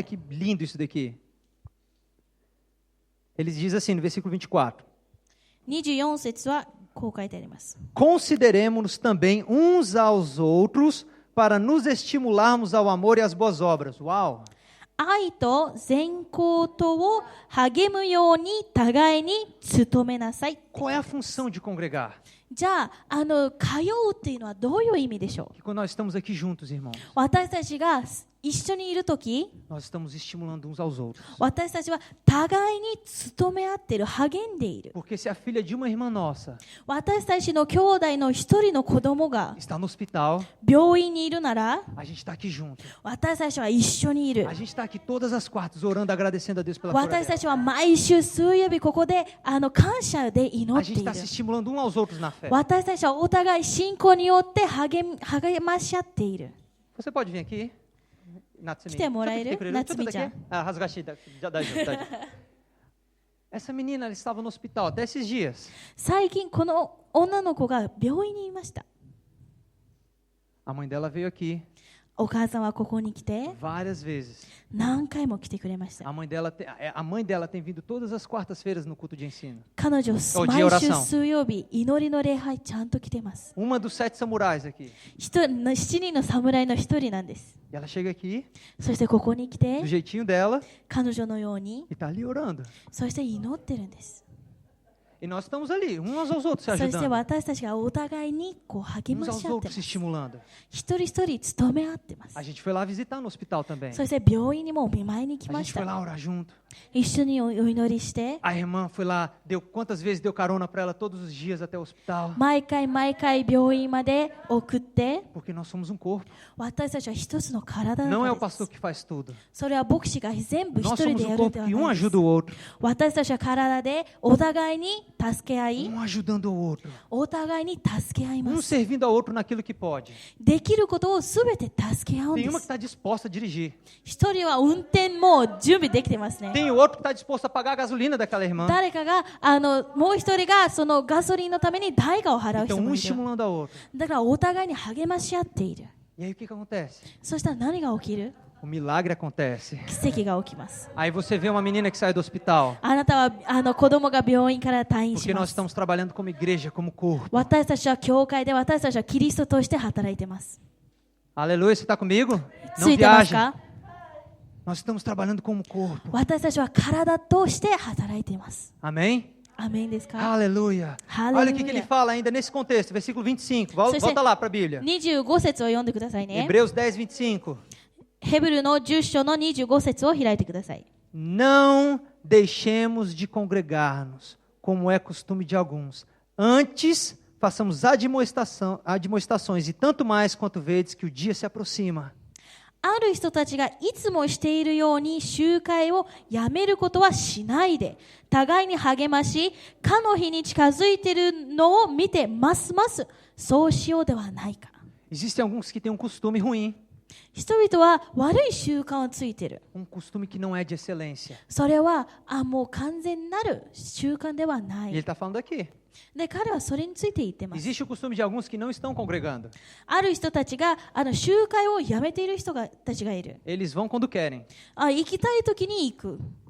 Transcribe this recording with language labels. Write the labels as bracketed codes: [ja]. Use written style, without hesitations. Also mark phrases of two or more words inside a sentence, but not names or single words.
[pt] Olha que lindo isso daqui. Ele diz assim no versículo 24: [ja] 24 節はこう書いてあります。 [pt] Consideremos-nos também uns aos outros para nos estimularmos ao amor e às boas obras. Uau! [ja] 愛と善行とを励むように互いに努めなさい。 [pt] Qual é a função de congregar? [ja] じゃあ、通うっていうのはどういう意味でしょう？ [pt] Que quando nós estamos aqui juntos, irmãos, [ja] 私たちが一緒にいるとき、 [pt] nós estamos estimulando uns aos outros. [ja] 私たちは互いに努め合っている、励んでいる。 [pt] Porque se a filha de uma irmã nossa [ja] 私たちの兄弟の一人の子供が [pt] está no hospital, [ja] 病院にいるなら、 [pt] a gente está aqui junto. [ja] 私たちは一緒にいる [pt] A。gente está aqui todas as quartas orando, agradecendo a Deus pela cura [ja] 私た [pt] dela. [ja] ちは毎週水曜日ここで感謝で祈 [pt] A [ja] って [pt] gente [ja] いる [pt] está se estimulando uns aos outros na fé. [ja] 私たちはお互い信仰によって励まし合っている。 [pt] Você pode vir aqui? Natsumi. [ja] 来てもらえる？ [pt] Chovita Natsumi-chan. aqui? Ah, Rasgashi, Essa menina ela estava no hospital até esses dias. [ja] 最近この女の子が病院にいました。 [pt] A mãe dela veio aqui [ja] お母さんはここに来て [pt] várias vezes. [ja] 何回も来てくれました。 [pt] A mãe dela tem vindo todas as quartas-feiras no culto de ensino. [ja] 彼女 [pt] de [ja] 毎 [pt] oração. [ja] 週水曜日祈りの礼拝ちゃんと来てます。 [pt] Uma dos 7 samurais aqui. [ja] 7 人の侍の一人なんです。 [pt] E ela chega aqui [ja] そしてここに来て [pt] do jeitinho dela [ja] 彼女のように [pt] e está ali orando. [ja] そして祈ってるんです。 [pt] E nós estamos ali, uns aos outros se [ja] そして [pt] ajudando. [ja] 私たちがお互いに励 [pt] Uns [ja] まし [pt] aos [ja] 合ってま [pt] outros [ja] す [pt] se。estimulando. [ja] 一人一人努め合ってます [pt] A。gente foi lá visitar no hospital também. [ja] そして病院にもお見舞いに来 [pt] A [ja] ま [pt] gente [ja] し [pt] foi [ja] た。 [pt] lá orar junto. [ja] 一緒にお祈りして、 [pt] A irmã foi lá, quantas vezes deu carona para ela todos os dias até o hospital. [ja] 毎回病院まで送って、 [pt] Porque nós somos um corpo. [ja] 私たちは一つの体 [pt] Não é [ja] だ [pt] o [ja] からで [pt] pastor [ja] す。 [pt] que faz tudo. [ja] それは牧師が全部一 [pt] Nós [ja] 人 [pt] somos [ja] で [pt] um [ja] やるん [pt] corpo [ja] では [pt] que [ja] な [pt] um [ja] いです。 [pt] ajuda o outro. [ja] 私たちは体でお互いに助け合い、 [pt] Um ajudando o outro. [ja] お互いに助け合いま [pt] Um [ja] す。 [pt] servindo ao outro naquilo que pode. [ja] できることをすべて助け合うん [pt] Tem [ja] で [pt] uma que [ja] す。 [pt] está disposta a dirigir. [ja] 一人は運転もう準備できてますね。 [pt] Tem o outro que está disposto a pagar a gasolina daquela irmã. [ja] 誰かがもう一人がそのガソリンのために代価を払う [pt] Então, [ja] 人も [pt] um [ja] いる。 [pt] estimulando ao outro. [ja] だからお互いに励まし合っている。 [pt] E aí o que acontece? [ja] そしたら何が起きる？ [pt] O milagre acontece. [ja] 奇跡が起きます。 [pt] Aí você vê uma menina que sai do hospital. [ja] あなたは子供が病院から退院 [pt] Porque [ja] し [pt] nós [ja] ます。 [pt] estamos trabalhando como igreja, como corpo. [ja] 私たちは教会で私たちはキリストとして働いてます。 [pt] Aleluia, você está comigo? [ja] つ [pt] Não [ja] いてます [pt] viaje. [ja] か？ [pt] Nós estamos trabalhando como corpo. [ja] 私たちは体として働いています。 [pt] Amém? [ja] アメンですか？ [pt] Aleluia. Aleluia. Olha o que ele fala ainda nesse contexto, versículo 25. Você- Volta lá para a Bíblia. [ja] 25 節を読んでくださいね。 [pt] Hebreus 10, 25. [ja] ヘブルの10章の25節を開いてください。 [pt] não deixemos de congregar-nos, como é costume de alguns. Antes, façamos admoestações, e tanto mais quanto vedes que o dia se aproxima. [ja] ある人たちがいつもしているように集会をやめることはしないで、互いに励まし、かの日に近づいているのを見てますますそうしようではないか。 [pt] Existem alguns que têm costume ruim, [ja] 人々は悪い習慣をついている。 [pt] costume que não é de excelência. [ja] それはもう完全なる習慣ではな [pt] E [ja] い。 [pt] ele está falando aqui. [ja] で、彼はそれについて言ってます。 [pt] Existe o costume de alguns que não estão congregando. [ja] ある人たちが集会をやめている人たちがいる。 [pt] Eles vão quando querem. 行きたい時に行く。